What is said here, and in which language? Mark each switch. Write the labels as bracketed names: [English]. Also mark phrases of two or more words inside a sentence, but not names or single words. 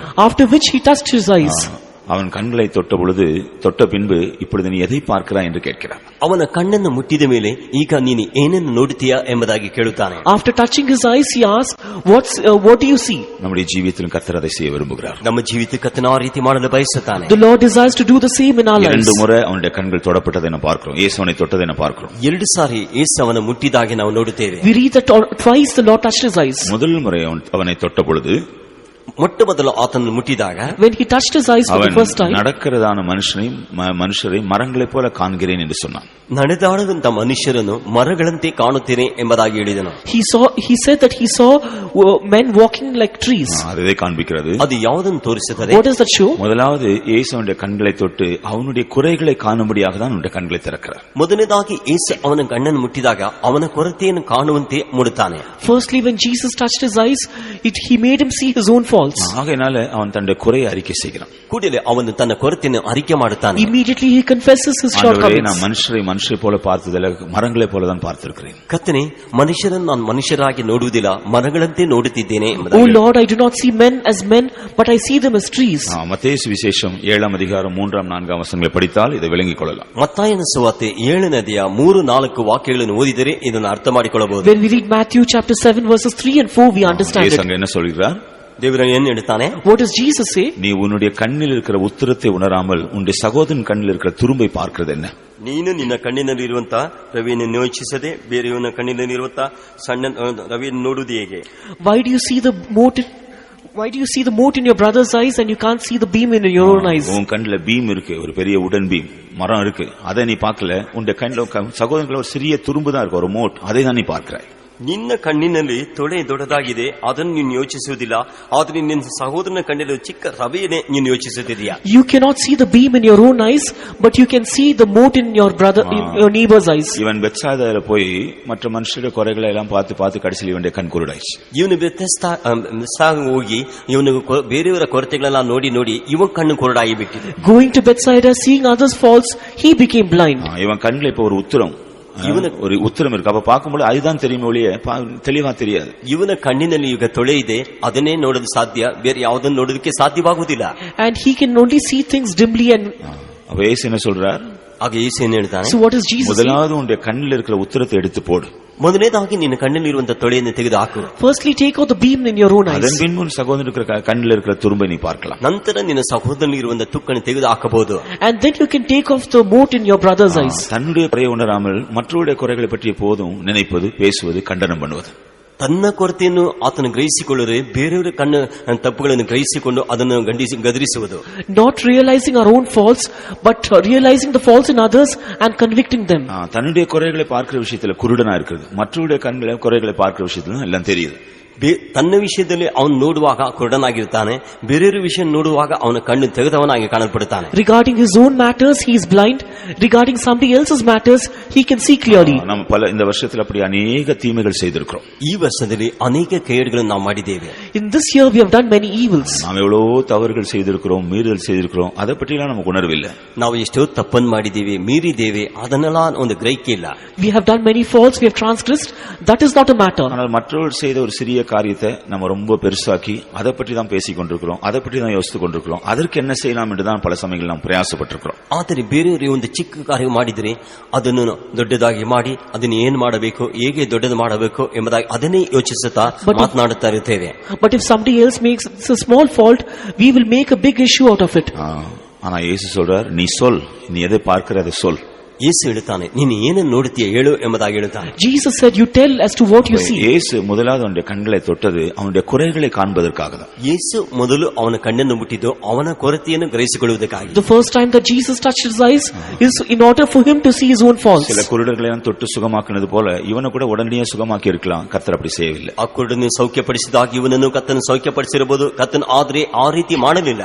[English] After which he touched his eyes. [Tamil] அவன் கண்களை தொட்ட பின்பு இப்பொழுது நீ எதை பார்க்கிறாய் என்று கேட்கிறான். [Kannada] ಅವನ ಕಣ್ಣನ್ನು ಮುಟ್ಟಿದ ಮೇಲೆ ಈಗ ನೀನು ಏನನ್ನು ನೋಡುತ್ತೀಯಾ ಎಂಬುದಾಗಿ ಕೇಳುತ್ತಾನೆ. [English] After touching his eyes, he asked, what do you see? [Tamil] நம்முடைய ஜீவியத்திலும் கர்த்தர் அதை செய்ய விரும்புகிறார். [Kannada] ನಮ್ಮ ಜೀವಿತಕ್ಕೆ ಕರ್ತನ ಆ ರೀತಿ ಮಾಡಲು ಬಯಸುತ್ತಾನೆ. [English] The Lord desires to do the same in our lives. [Tamil] இரண்டு முறை அவனுடைய கண்கள் தொடப்பட்டதை நாம் பார்க்கிறோம். இயேசுவை தொட்டதை நாம் பார்க்கிறோம். [Kannada] ಎರಡು ಸಾರಿ ಯೇಸು ಅವನ ಮುಟ್ಟಿದಾಗೆ ನಾವು ನೋಡುತ್ತೇವೆ. [English] We read that twice the Lord touched his eyes. [Tamil] முதல் முறை அவனை தொட்ட பொழுது, [Kannada] ಮೊಟ್ಟ ಮೊದಲು ಆತನನ್ನು ಮುಟ್ಟಿದಾಗ, [English] when he touched his eyes for the first time, [Tamil] நடக்கிறதான மனுஷரை மரங்களைப் போல காண்கிறேன் என்று சொன்னான். [Kannada] ನಡೆದಾಡುವಂತ ಮನುಷ್ಯರನ್ನು ಮರಗಳಂತೆ ಕಾಣುತ್ತೇನೆ ಎಂಬುದಾಗಿ ಹೇಳಿದನು. [English] He said that he saw men walking like trees. [Tamil] அதை காண்பிக்கிறது. [Kannada] அது ಯಾವುದನ್ನು ತೋರಿಸುತ್ತದೆ? [English] What does that show? [Tamil] முதலாவது இயேசுவுடைய கண்களை தொட்டு அவனுடைய குறைகளை காணும்படியாக தான் அவனுடைய கண்களை திறக்கிறார். [Kannada] ಮೊದಲನೇದಾಗಿ ಯೇಸು ಅವನ ಕಣ್ಣನ್ನು ಮುಟ್ಟಿದಾಗ ಅವನ ಕೊರತೆಯನ್ನು ಕಾಣುವಂತೆ ಮೂಡುತ್ತಾನೆ. [English] Firstly, when Jesus touched his eyes, he made him see his own faults. faults. [Tamil] ஆகையினால அவன் தன்னுடைய குறையை அறிக்கை செய்கிறான். [Kannada] ಕೂಡಲೇ ಅವನು ತನ್ನ ಕೊರತೆಯನ್ನು ಅರಿಕೆ ಮಾಡುತ್ತಾನೆ. [English] Immediately he confesses his [Tamil] ஆண்டவரே, [English] shortcomings. [Tamil] நான் மனுஷரை போல பார்த்ததில்லை, மரங்களை போல தான் பார்த்திருக்கிறேன். [Kannada] ಕರ್ತನೇ, ಮನುಷ್ಯರನ್ನು ನಾನು ಮನುಷ್ಯರಾಗಿ ನೋಡುವುದಿಲ್ಲ, ಮರಗಳಂತೆ ನೋಡುತ್ತಿದ್ದೇನೆ [English] Oh [Kannada] ಎಂಬುದಾಗಿ. [English] Lord, I do not see men as men, but I see them as trees. [Tamil] மத்தேயு சுவிசேஷம் 7 அதிகாரம் 3-4 வசனங்களை படித்தால் இதை விளங்கிக் கொள்ளலாம். [Kannada] ಮತ್ತಾಯನ ಸುವಾರ್ತೆ 7-4 ವಾಕ್ಯಗಳನ್ನು ಓದಿದರೆ ಇದನ್ನು ಅರ್ಥ ಮಾಡಿಕೊಳ್ಳಬಹುದು. [English] When we read Matthew chapter 7 verses 3 and 4, we understand [Tamil] இயேசு [English] it. [Tamil] அங்க என்ன சொல்கிறார்? [Kannada] ದೇವರು ಏನು ಹೇಳ್ತಾನೆ? [English] What does Jesus say? [Tamil] நீ உன்னுடைய கண்ணில் இருக்கிற உத்திரத்தை உணராமல் உன்னுடைய சகோதரன் கண்ணில் இருக்கிற துரும்பை பார்க்கிறது என்ன? [Kannada] ನೀನು ನಿನ್ನ ಕಣ್ಣಿನಲ್ಲಿ ಇರುವಂತ ರವಿಯನ್ನು ಯೋಚಿಸದೆ ಬೇರೆಯವನ ಕಣ್ಣಿನಲ್ಲಿ ಇರುವಂತ ಸಣ್ಣ ರವಿಯನ್ನು ನೋಡುವುದು ಹೇಗೆ? [English] Why do you see the mote in your brother's eyes and you can't see the beam in your own eyes? [Tamil] உன் கண்ணுல பீம் இருக்கு, ஒரு பெரிய உடன் பீம் மரம் இருக்கு, அதை நீ பார்க்கல. உன்னுடைய கண்ணில் சகோதரர்கள் ஒரு சிறிய துரும்பு தான் இருக்கு, ஒரு மோட், அதை தான் நீ பார்க்கிறாய். [Kannada] ನಿನ್ನ ಕಣ್ಣಿನಲ್ಲಿ ತೊಡೆ ದೊಡ್ಡದಾಗಿದೆ, ಅದನ್ನು ನೀನು ಯೋಚಿಸುವುದಿಲ್ಲ. ಆದರೆ ನಿನ್ನ ಸಹೋದರನ ಕಣ್ಣಿನಲ್ಲಿ ಚಿಕ್ಕ ರವೆಯನ್ನೇ ನೀನು ಯೋಚಿಸುತ್ತಿದೆಯಾ? [English] You cannot see the beam in your own eyes, but you can see the mote in your your neighbor's eyes. [Tamil] இவன் பெத்சாதால போய் மற்ற மனுஷருடைய குறைகளை எல்லாம் பார்த்து கடைசியில் இவனுடைய கண் குருடாயிடுச்சு. [Kannada] ಇವನು ಬೆತ್ಸಾಗ ಹೋಗಿ ಇವನು ಬೇರೆಯವರ ಕೊರತೆಗಳೆಲ್ಲ ನೋಡಿ ಇವನ್ ಕಣ್ಣು ಕುರುಡಾಗಿ ಬಿಟ್ಟಿದೆ. [English] Going to Bethsaida, seeing others' faults, he became blind. [Tamil] இவன் கண்ணில் இப்ப ஒரு உத்திரம் இருக்கு. அப்ப பார்க்கும்போது அதுதான் தெரியுமே ஒழிய தெளிவா தெரியாது. [Kannada] ಇವನ ಕಣ್ಣಿನಲ್ಲಿ ಈಗ ತೊಳೆ ಇದೆ, ಅದನ್ನೇ ನೋಡಲು ಸಾಧ್ಯ, ಬೇರೆ ಯಾವುದನ್ನು ನೋಡೋದಕ್ಕೆ ಸಾಧ್ಯವಾಗುವುದಿಲ್ಲ. [English] And he can only see things dimly. And [Tamil] அப்ப இயேசு என்ன சொல்றார்? [Kannada] ಆಗ ಯೇಸು ಏನು ಹೇಳ್ತಾನೆ? [English] so what is Jesus saying? [Tamil] முதலாவது உன்னுடைய கண்ணில் இருக்கிற உத்திரத்தை எடுத்து போடு. [Kannada] ಮೊದಲನೇದಾಗಿ ನಿನ್ನ ಕಣ್ಣಲ್ಲಿ ಇರುವಂತ ತೊಳೆಯನ್ನು ತೆಗೆದು ಹಾಕು. [English] Firstly, take out the beam in your own eyes. [Tamil] அதன் பின்பு உன் சகோதரன் இருக்கிற கண்ணில் இருக்கிற துரும்பை நீ பார்க்கலாம். [Kannada] ನಂತರ ನಿನ್ನ ಸಹೋದರನಲ್ಲಿ ಇರುವಂತ ತುಕ್ಕನ್ನು ತೆಗೆದು ಹಾಕಬಹುದು. [English] And then you can take off the mote in your brother's eyes. [Tamil] தன்னுடைய குறையை உணராமல் மற்றவருடைய குறைகளை பற்றி போதும் நினைப்பது, பேசுவது, கண்டனம் பண்ணுவது. [Kannada] ತನ್ನ ಕೊರತೆಯನ್ನು ಆತನು ಗ್ರಹಿಸಿಕೊಳ್ಳರೆ ಬೇರೆಯವರ ಕಣ್ಣು ತಪ್ಪುಗಳನ್ನು ಗ್ರಹಿಸಿಕೊಂಡು ಅದನ್ನು ಗದರಿಸುವುದು. [English] Not realizing our own faults, but realizing the faults in others and convicting them. [Tamil] தன்னுடைய குறைகளை பார்க்கிற விஷயத்துல குருடனா இருக்குது, மற்றவருடைய கண்களை குறைகளை பார்க்கிற விஷயத்துல எல்லாம் தெரியுது. [Kannada] ತನ್ನ ವಿಷಯದಲ್ಲಿ ಅವನು ನೋಡುವಾಗ ಕುರುಡನಾಗಿರ್ತಾನೆ, ಬೇರೆಯವರ ವಿಷಯ ನೋಡುವಾಗ ಅವನ ಕಣ್ಣು ತೆಗೆದವನಾಗಿ ಕಾಣಲ್ಪಡುತ್ತಾನೆ. [English] Regarding his own matters he is blind, regarding somebody else's matters he can see clearly. [Tamil] நம்ம இந்த வருஷத்துல அப்படி अनेक தீமைகள் செய்திருக்கிறோம். [Kannada] ಈ ವರ್ಷದಲ್ಲಿ ಅನೇಕ ಕೇಡುಗಳನ್ನು ನಾವು ಮಾಡಿದ್ದೇವೆ. [English] In this year we have done many evils. [Tamil] நாம் எவ்வளவு தவறுகள் செய்திருக்கிறோம், மீறுதல் செய்திருக்கிறோம், அதை பற்றி எல்லாம் நமக்கு உணர்வில்லை. [Kannada] ನಾವು ಎಷ್ಟೋ ತಪ್ಪನ್ನು ಮಾಡಿದ್ದೇವೆ, ಮೀರಿದ್ದೇವೆ, ಅದನ್ನೆಲ್ಲ ಒಂದು ಗ್ರಹಿಕೆ ಇಲ್ಲ. [English] We have done many faults, we have transgressed, that is not a matter. [Tamil] ஆனால் மற்றவர்கள் செய்த ஒரு சிறிய காரியத்தை நம்ம ரொம்ப பெருசாக்கி அதை பற்றி தான் பேசிக் கொண்டிருக்கிறோம், அதை பற்றி தான் யோசித்துக் கொண்டிருக்கிறோம். அதற்கு என்ன செய்யலாம் என்றுதான் பல சமயங்கள் நாம் பிரயாசப்பட்டிருக்கிறோம். [Kannada] ಆದರೆ ಬೇರೆಯವರು ಒಂದು ಚಿಕ್ಕ ಕಾರ್ಯ ಮಾಡಿದರೆ ಅದನ್ನು ದೊಡ್ಡದಾಗಿ ಮಾಡಿ ಅದನ್ನು ಏನು ಮಾಡಬೇಕು, ಹೇಗೆ ದೊಡ್ಡದು ಮಾಡಬೇಕು ಎಂಬುದಾಗಿ ಅದನ್ನೇ ಯೋಚಿಸುತ್ತಾ ಮಾತನಾಡುತ್ತಾ ಇರುತ್ತೇವೆ. [English] But if somebody else makes a small fault, we will make a big issue out of it. [Tamil] ஆனா இயேசு சொல்றார், நீ சொல், நீ எதை பார்க்கிற அதை சொல். [Kannada] ಯೇಸು ಹೇಳುತ್ತಾನೆ, ನೀನು ಏನನ್ನು ನೋಡುತ್ತೀಯ ಹೇಳು ಎಂಬುದಾಗಿ ಹೇಳುತ್ತಾನೆ. [English] Jesus said, you tell as to what you see. [Tamil] இயேசு முதலாவது அவனுடைய கண்களை தொட்டது அவனுடைய குறைகளை காண்பதற்காக தான். [Kannada] ಯೇಸು ಮೊದಲು ಅವನ ಕಣ್ಣನ್ನು ಮುಟ್ಟಿದ್ದು ಅವನ ಕೊರತೆಯನ್ನು ಗ್ರಹಿಸಿಕೊಳ್ಳುವುದಕ್ಕಾಗಿ. [English] The first time that Jesus touched his eyes is in order for him to see his own faults. [Tamil] சில குருடர்களை தொட்டு சுகமாக்கினது போல இவனை கூட உடனடியே சுகமாக்கி இருக்கலாம், கர்த்தர் அப்படி செய்யவில்லை. [Kannada] ಆ ಕುರುಡನ್ನು ಸೌಖ್ಯಪಡಿಸಿದಾಗ ಇವನನ್ನು ಕರ್ತನು ಸೌಖ್ಯಪಡಿಸಿರಬಹುದು, ಕರ್ತನು ಆದ್ರೆ ಆ ರೀತಿ ಮಾಡಲಿಲ್ಲ.